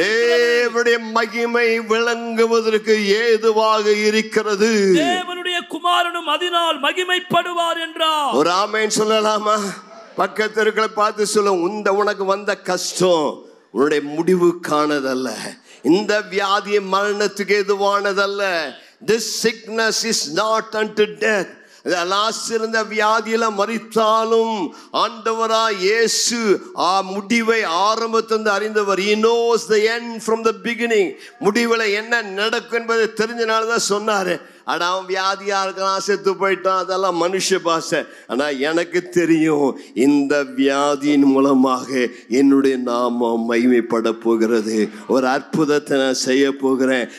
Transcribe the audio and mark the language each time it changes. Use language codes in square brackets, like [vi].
[ta] தேவனுடைய மகிமை விளங்குவதற்கு ஏதுவாக இருக்கிறது, தேவனுடைய குமாரனும் அதனால் மகிமைப்படுவார் என்றார். ஒரு ஆமென் சொல்லலாமா? பக்கத்திற்களை பார்த்து சொல்ல, உனக்கு வந்த கஷ்டம் உன்னுடைய முடிவுக்கானதல்ல, இந்த வியாதி மரணத்துக்கு எதுவானதல்ல. [en] This sickness is not unto death. [ta] லாசரு வியாதியில மரித்தாலும் ஆண்டவரா இயேசு முடிவை ஆரம்பத்திலிருந்து அறிந்தவர். [en] He knows the end from the beginning. [ta] முடிவில் என்ன நடக்கும் என்பதை தெரிஞ்சனால்தான் சொன்னாரு. ஆனால் அவன் வியாதியா இருக்கலாம், செத்து போயிட்டான், அதெல்லாம் மனுஷ பாஷை. ஆனால் எனக்கு தெரியும், இந்த வியாதியின் மூலமாக என்னுடைய நாமம் மகிமைப்பட போகிறது, ஒரு அற்புதத்தை நான் செய்ய போகிறேன்.